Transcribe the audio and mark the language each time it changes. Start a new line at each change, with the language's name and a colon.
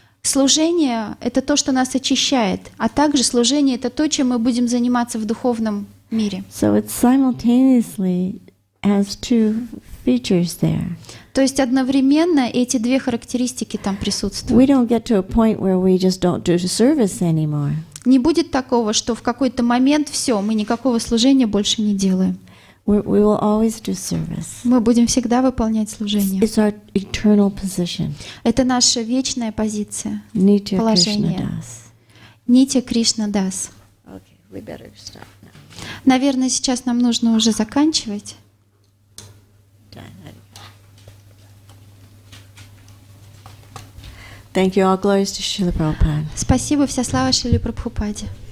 Russian: Служение — это то, что нас очищает, а также служение — это то, чем мы будем заниматься в духовном мире.
English: So it simultaneously has two features there.
Russian: То есть одновременно эти две характеристики там
English: We
Russian: присутствуют.
English: don't get to a point where we just don't do service anymore.
Russian: Не будет такого, что в какой-то момент все, мы никакого служения больше не делаем.
English: We will always do service.
Russian: Мы будем всегда выполнять служение.
English: It's our eternal position.
Russian: Это наша вечная позиция,
English: Nitya Krishna
Russian: положение.
English: Das.
Russian: Нитья Кришна Das.
English: Okay, we better stop now.
Russian: Наверное, сейчас нам нужно уже заканчивать.
English: Thank you. All glories to Srila Prabhupada.
Russian: Спасибо, вся слава Шриле Прабхупаде.